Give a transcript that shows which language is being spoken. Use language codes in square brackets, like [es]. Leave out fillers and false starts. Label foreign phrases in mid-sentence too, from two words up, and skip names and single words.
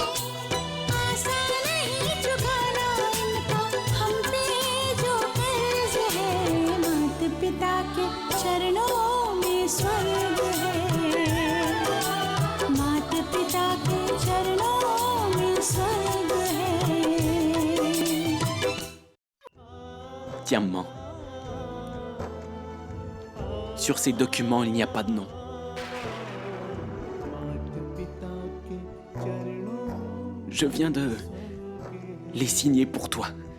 [hi] आसान नहीं चुकाना इनका हम पे जो कर्ज है, माता पिता के चरणों में स्वर्ग है, माता पिता के चरणों में स्वर्ग है। [fr] Tiens, maman. Sur ces documents, il n'y a pas de nom. Je viens de les signer pour toi.